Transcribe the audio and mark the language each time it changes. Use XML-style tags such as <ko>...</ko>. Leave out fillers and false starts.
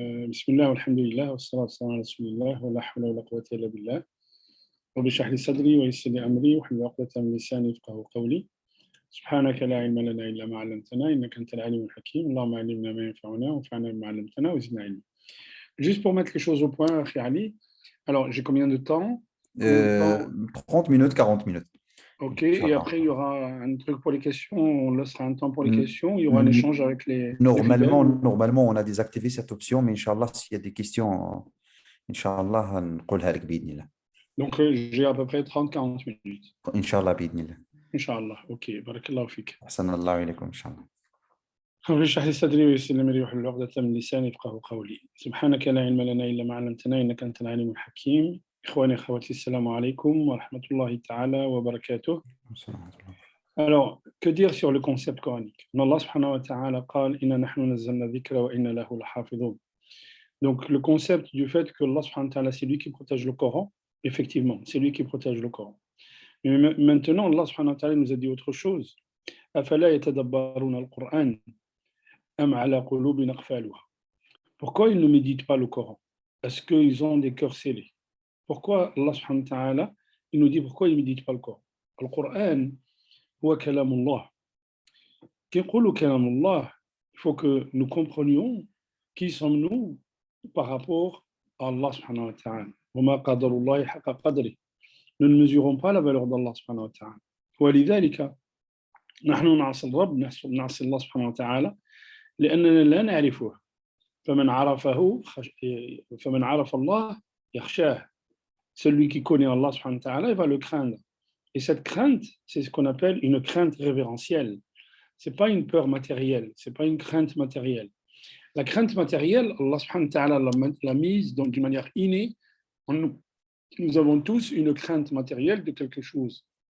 <ar>بسم الله والحمد لله والصلاة والسلام على رسول الله ولا حول ولا قوة إلا بالله رب اشرح لي صدري ويسر لي أمري واحلل عقدة من لساني يفقهوا قولي سبحانك لا علم لنا إلا ما علمتنا إنك أنت العليم الحكيم اللهم علمنا ما ينفعنا وانفعنا بما علمتنا وزدنا علما.</ar> <fr>Juste pour mettre les choses au point, Akhi Ali, alors j'ai combien de temps? 30 minutes, 40 minutes. Ok, et après il y aura un truc pour les questions, on laissera un temps pour les questions, il y aura un échange avec les Normalement, on a désactivé cette option, mais Inch'Allah, s'il y a des questions, Inch'Allah,</fr> <ar>نقولها لك بإذن الله.</ar> <fr>Donc j'ai à peu près 30-40 minutes.</fr> <ar>Inch'Allah, بإذن الله. Inch'Allah, ok, barakallahu fik. أحسن الله إليكم إن شاء الله. رب اشرح لي صدري ويسر لي أمري واحلل عقدة من لساني يفقهوا قولي سبحانك لا علم لنا إلا ما علمتنا إنك أنت العليم الحكيم. إخواني أخواتي السلام عليكم ورحمة الله تعالى وبركاته.</ar> <fr>Alors, que dire sur le concept coranique?</fr> <ar>Allah subhanahu wa ta'ala قال إنا نحن نزلنا الذكر وإنا له لحافظون.</ar> <fr>Donc, le concept du fait que Allah subhanahu wa ta'ala, c'est lui qui protège le Coran, effectivement, c'est lui qui protège le Coran. Mais maintenant, Allah subhanahu wa ta'ala nous a dit autre chose.</fr> <ar>أفلا يتدبرون القرآن أم على قلوب أقفالها.</ar> <fr>Pourquoi ils ne méditent pas le Coran? Est-ce qu'ils ont des cœurs scellés? Pourquoi Allah subhanahu wa ta'ala, il nous dit pourquoi ils ne méditent pas le Coran? Le Coran,</fr> <ar>هو كلام الله.</ar> <fr>Qui</fr> <ar>يقولوا كلام الله,</ar> <fr>il faut que nous comprenions qui sommes-nous par rapport à Allah subhanahu wa ta'ala.</fr> <ar>وما قدر الله حق قدره.</ar> <fr>Nous ne mesurons pas la valeur d'Allah subhanahu wa ta'ala.</fr> <ar>ولذلك نحن نعصي الرب نعصي الله سبحانه وتعالى لأننا لا نعرفه فمن عرف الله يخشاه.</ar> <fr>Celui qui connaît Allah subhanahu wa ta'ala, il va le craindre. Et cette crainte, c'est ce qu'on appelle une crainte révérentielle. C'est pas une peur matérielle, c'est pas une crainte matérielle. La crainte matérielle, Allah subhanahu wa ta'ala l'a mise d'une manière innée en nous. Nous avons tous une crainte matérielle de quelque chose.</fr>